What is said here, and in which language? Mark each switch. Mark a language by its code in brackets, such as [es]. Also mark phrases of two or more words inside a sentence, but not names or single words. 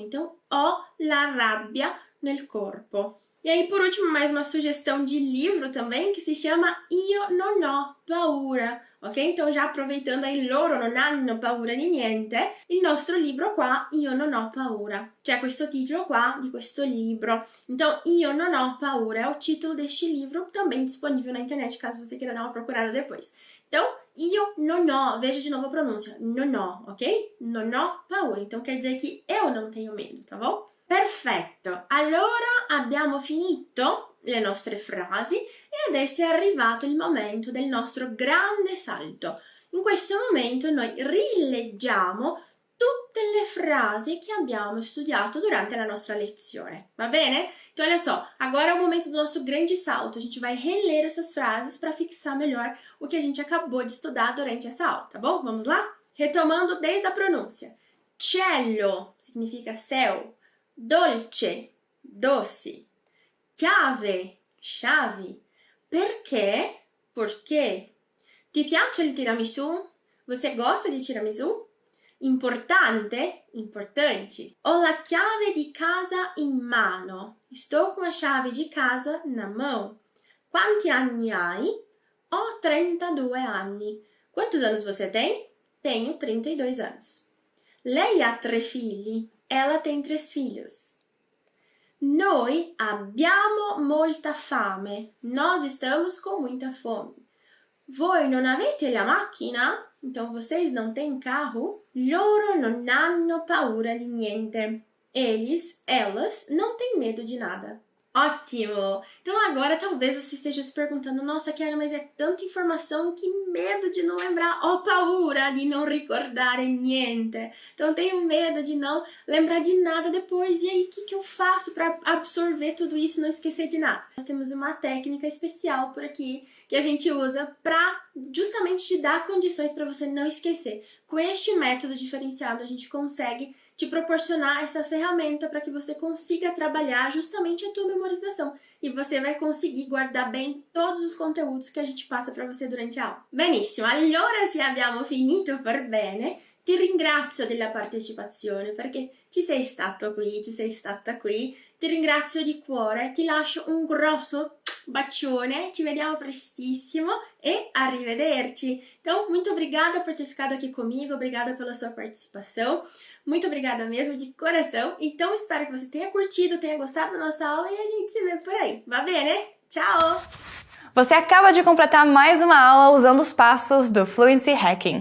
[pt] Então, [it] ho la rabbia nel corpo. [pt] E aí, por último, mais uma sugestão de livro também, que se chama Io non ho paura, ok? Então, já aproveitando aí, [it] loro non hanno paura di niente, il nostro libro qua, Io non ho paura. C'è questo titolo qua di questo libro. [pt] Então, Io non ho paura é o título deste livro, também disponível na internet, caso você queira dar uma procurada depois. Então, [it] io non ho, [pt] veja de novo a pronúncia, [it] non ho, ok? Non ho paura, [pt] então quer dizer que eu não tenho medo, tá bom? [it] Perfetto, allora abbiamo finito le nostre frasi e adesso è arrivato il momento del nostro grande salto. In questo momento noi rileggiamo tutte le frasi que abbiamo studiato durante [pt] a nossa [it] lezione, va bene? [pt] Então, olha só, agora é o momento do nosso grande salto. A gente vai reler essas frases para fixar melhor o que a gente acabou de estudar durante essa aula, tá bom? Vamos lá? Retomando desde a pronúncia. Cielo significa céu. Dolce, doce. [it] Chiave, chave. Perché? Porque. Ti piace il tiramisù? [pt] Você gosta de tiramisù? [it] Importante, importante. Ho la chiave di casa in mano. [pt] Estou com a chave de casa na mão. [it] Quanti anni hai? Ho 32 anni. [pt] Quantos anos você tem? Tenho 32 anos. [it] Lei ha 3 figli. [pt] Ela tem 3 filhos. [it] Noi abbiamo molta fame. [pt] Nós estamos com muita fome. [it] Voi non avete la macchina? [pt] Então, vocês não têm carro? [it] Loro non hanno paura di niente. [pt] Eles, elas, não têm medo de nada. Ótimo! Então, agora talvez você esteja se perguntando, nossa, Chiara, mas é tanta informação, que medo de não lembrar. [it] Ho paura di non ricordare niente. [pt] Então, tenho medo de não lembrar de nada depois. E aí, o que eu faço para absorver tudo isso e não esquecer de nada? Nós temos uma técnica especial por aqui, que a gente usa para justamente te dar condições para você não esquecer. Com este método diferenciado, a gente consegue te proporcionar essa ferramenta para que você consiga trabalhar justamente a tua memorização. E você vai conseguir guardar bem todos os conteúdos que a gente passa para você durante a aula. [it] Benissimo, allora se abbiamo finito per bene, ti ringrazio della partecipazione perché ci sei stato qui, ci sei stata qui. Ti ringrazio di cuore, ti lascio um grosso bacione, ci vediamo prestissimo e arrivederci. [pt] Então, muito obrigada por ter ficado aqui comigo, obrigada pela sua participação, muito obrigada mesmo de coração. Então, espero que você tenha curtido, tenha gostado da nossa aula e a gente se vê por aí. [it] Va bene? Tchau! [pt] Você acaba de completar mais uma aula usando os passos do Fluency Hacking.